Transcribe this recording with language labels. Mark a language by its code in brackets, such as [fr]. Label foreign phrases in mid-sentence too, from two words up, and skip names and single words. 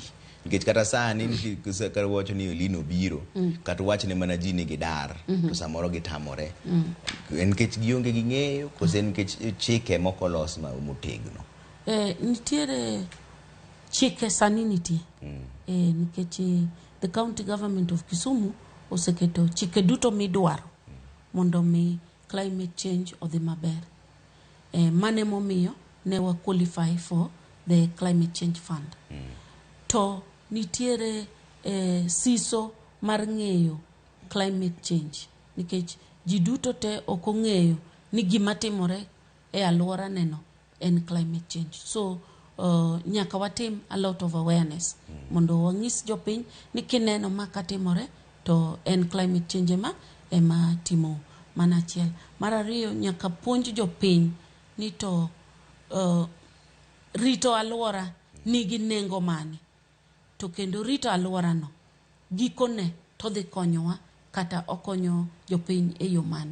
[luo] Nikech kata sani kar wacho ni lino biro kata wach ne mana ji ni gidar to samoro gitamore. En nikech gionge gi ng'eyo koso en nikech chike moko los motegno. Nitiere chike sani nitie. Nikech [en] the county government of Kisumu [luo] oseketo chike duto midwaro mondo mi [en] climate change [luo] odhi maber. Mane momiyo ne wa [en] qualify for the climate change fund. [luo] To nitiere siso mar ng'eyo [en] climate change. [luo] Nikech ji duto te ok ong'eyo ni gima timore e alwora neno en [en] climate change. [luo] So nyaka watim [en] a lot of awareness [luo] mondo wang'is jopiny ni kineno ma katimore to en [en] climate change [luo] ema timo mana achiel. Mar ariyo nyaka puonj jopiny ni to rito alwora nigi nengo mane. To kendo rito alwora no gikone to dhi konyowa kata okonyo jopiny e yo mane.